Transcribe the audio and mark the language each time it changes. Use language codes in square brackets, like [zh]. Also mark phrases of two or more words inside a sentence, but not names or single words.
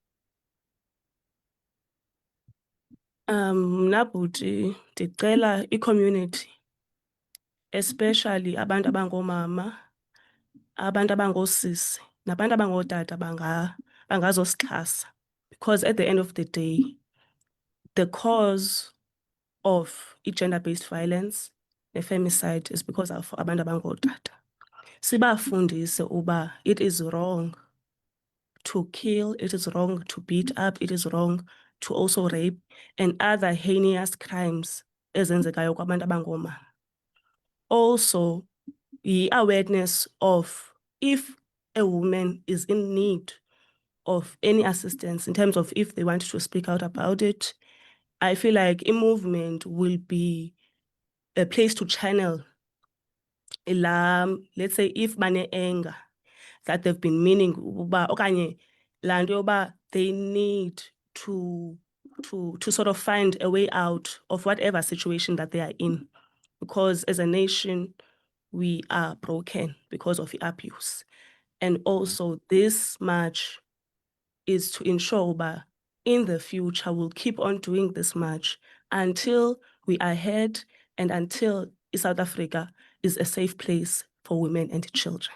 [xh] Mna bhuti ndicela i-community, especially abantu abangoomama, abantu abangoosisi, nabantu abangootata bangazosixhasa, [en] because at the end of the day, the cause of i-gender-based violence ne-femicide is because of [xh] abantu abangootata. Sibafundise uba [en] it is wrong to kill, it is wrong to beat up, it is wrong to also rape and other heinous crimes [xh] ezenzekayo kwabantu abangoomama. [en] Also, the-awareness of if a woman is in need of any assistance in terms of if they want to speak out about it, I feel like a movement will be a place to channel, let's say, if bane anger that they've been meaning [xh] uba okanye laa nto yoba [en] they need to sort of find a way out of whatever situation that they are in, because as a nation we are broken because of the abuse. And also this march is to ensure that in the future we'll keep on doing this march until we are ahead and until South Africa is a safe place for women and children.